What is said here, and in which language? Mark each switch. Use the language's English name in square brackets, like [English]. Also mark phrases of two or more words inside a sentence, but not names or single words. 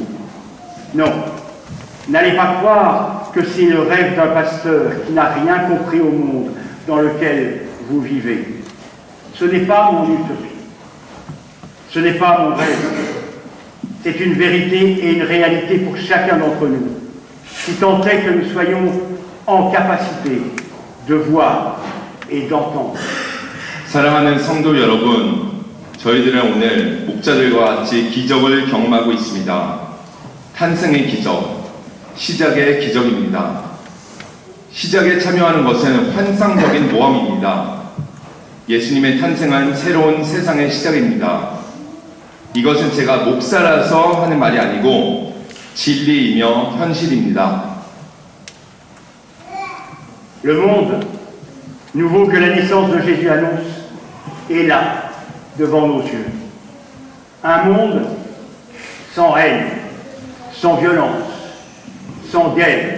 [French] Non, n'allez pas croire que c'est le rêve d'un pasteur qui n'a rien compris au monde dans lequel vous vivez. Ce n'est pas mon utopie. Ce n'est pas mon rêve. C'est une vérité et une réalité pour chacun d'entre nous, si tant est que nous soyons en capacité de voir et d'entendre. [Korean] 사랑하는 성도 여러분, 저희들은 오늘 목자들과 같이 기적을 경험하고 있습니다. 탄생의 기적, 시작의 기적입니다. 시작에 참여하는 것은 환상적인 모험입니다. 예수님의 탄생은 새로운 세상의 시작입니다. 이것은 제가 목사라서 하는 말이 아니고 진리이며 현실입니다. [French] Le monde nouveau que la naissance de Jésus annonce est là, devant nos yeux. Un monde sans haine, sans violence, sans guerre.